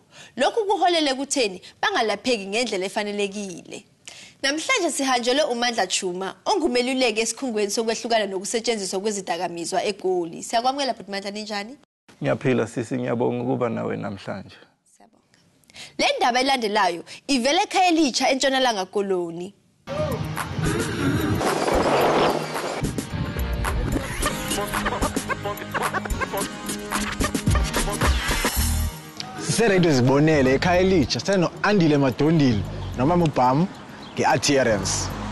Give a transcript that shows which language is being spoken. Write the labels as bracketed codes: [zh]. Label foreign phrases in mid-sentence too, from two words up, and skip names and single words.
[zu] Lokhu kuholele kutheni bangalapheki ngendlela efanelekile. Namhlanje sihanjelwe uMandla Chuma ongumeluleki esikhungweni sokwehlukana nokusetshenziswa kwezidakamizwa eGoli. Siyakwamukela bhuti Mandla, ninjani? Ngiyaphila sisi, ngiyabonga ukuba nawe namhlanje. Siyabonga. Le ndaba elandelayo ivele ekhaya elitsha eNtshonalanga Koloni. Siseready zibonele ekhaya elitsha seno Andile Madondile noma uBham ngeadherence.